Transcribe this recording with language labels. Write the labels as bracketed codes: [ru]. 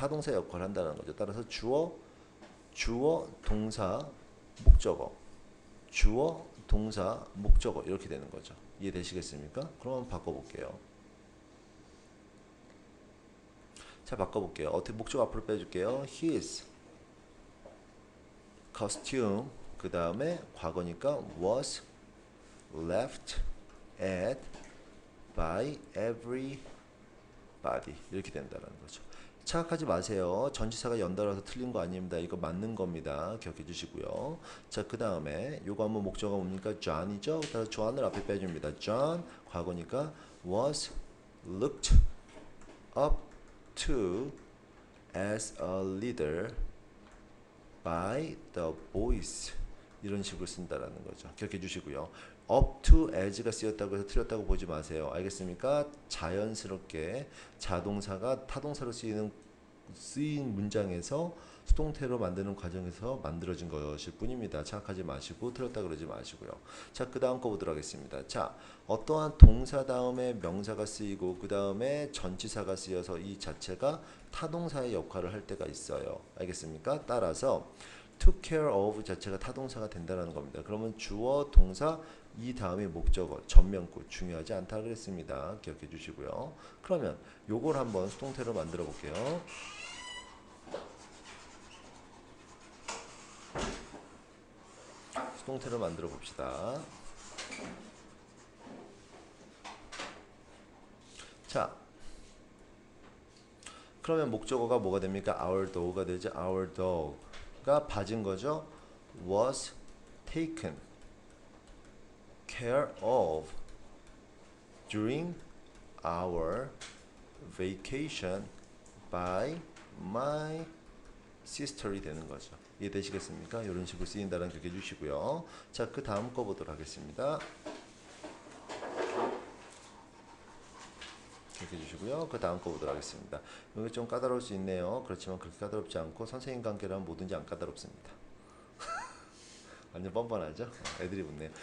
[ko] 타동사 역할을 한다는 거죠. 따라서 주어, 동사, 목적어. 주어, 동사, 목적어 이렇게 되는 거죠. 이해되시겠습니까? 그럼 바꿔볼게요. 자, 바꿔볼게요. 어떻게 목적 앞으로 빼줄게요. His costume, 그 다음에 과거니까 was left at by everybody 이렇게 된다는 거죠. 착각하지 마세요. 전치사가 연달아서 틀린 거 아닙니다. 이거 맞는 겁니다. 기억해 주시고요. 자, 그 다음에 요거 한번 목적어가 뭡니까? John이죠. 따라서 John을 앞에 빼줍니다. [en] John 과거니까 was looked up to as a leader by the boys 이런 식으로 쓴다라는 거죠. [ko] 기억해 주시고요. up to as가 쓰였다고 해서 틀렸다고 보지 마세요. 알겠습니까? 자연스럽게 자동사가 타동사로 쓰인 문장에서 수동태로 만드는 과정에서 만들어진 것일 뿐입니다. 착각하지 마시고 틀렸다 그러지 마시고요. 자, 그 다음 거 보도록 하겠습니다. 자, 어떠한 동사 다음에 명사가 쓰이고 그 다음에 전치사가 쓰여서 이 자체가 타동사의 역할을 할 때가 있어요. 알겠습니까? 따라서 took care of 자체가 타동사가 된다는 겁니다. 그러면 주어, 동사, 이 다음에 목적어, 전면구 중요하지 않다 그랬습니다. 기억해 주시고요. 그러면 요걸 한번 수동태로 만들어 볼게요. 수동태로 만들어 봅시다. 자, 그러면 목적어가 뭐가 됩니까? Our dog가 되죠. Our dog가 봐진 거죠. [en] Was taken care of during our vacation by my sister이 되는 거죠. [ko] 이해되시겠습니까? 이런 식으로 쓰인다는 기억해 주시고요. 자, 그 다음 거 보도록 하겠습니다. 기억해 주시고요. 그 다음 거 보도록 하겠습니다. 여기 좀 까다로울 수 있네요. 그렇지만 그렇게 까다롭지 않고 선생님 관계라면 뭐든지 안 까다롭습니다. 완전 뻔뻔하죠? 애들이 묻네요.